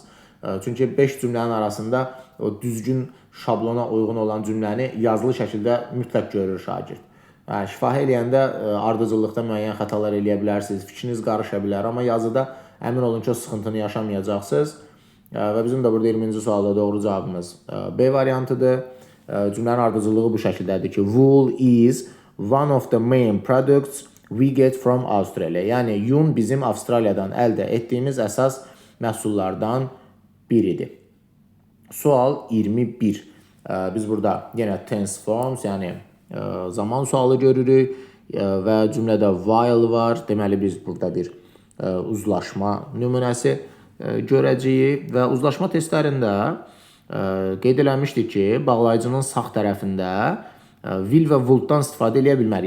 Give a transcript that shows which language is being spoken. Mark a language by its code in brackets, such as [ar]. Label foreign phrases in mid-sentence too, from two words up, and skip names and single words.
[az] Çünki 5 cümlənin arasında o düzgün şablona uyğun olan cümləni yazılı şəkildə mütləq görür şagird. Şifahi eləyəndə ardıcıllıqda müəyyən xətalar eləyə bilərsiniz, fikriniz qarışa bilər, amma yazıda əmin olun ki, o sıxıntını yaşamayacaqsınız. Və bizim də burada 20-ci sualda doğru cavabımız B variantıdır. Cümlənin ardıcıllığı bu şəkildədir ki, [en] wool is one of the main products we get from Australia. [az] Yəni, yun bizim Avstraliyadan əldə etdiyimiz əsas məhsullardan biridir. Sual 21. Biz burada yenə [en] tense forms, [az] yəni zaman sualı görürük və cümlədə while var. Deməli, biz burada bir uzlaşma nümunəsi görəcəyik və uzlaşma testlərində qeyd eləmişdik ki, bağlayıcının sağ tərəfində will və would-dan istifadə edə bilmərik.